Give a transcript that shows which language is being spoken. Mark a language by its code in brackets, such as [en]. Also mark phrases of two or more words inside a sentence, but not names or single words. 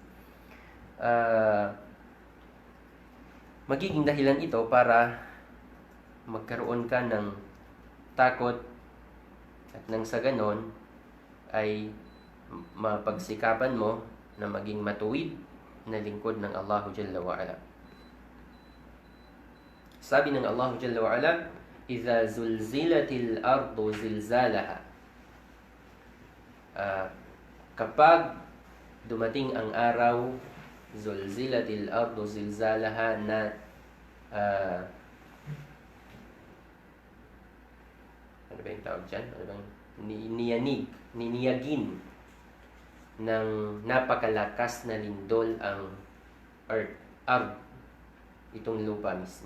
[tl] Magiging dahilan ito para magkaroon ka ng takot at nang sa ganon ay mapagsikapan mo na maging matuwid na lingkod ng Allah [ar] جل وعلا. [tl] Sabi ng Allah [ar] جل وعلا, "إذا زلزلت الأرض زلزالها." [tl] Kapag dumating ang araw, [ar] زلزلت الأرض زلزالها, [tl] na ano ba yung tawag dyan? Ano bang niniyagin ng napakalakas na lindol ang earth, itong lupa mismo.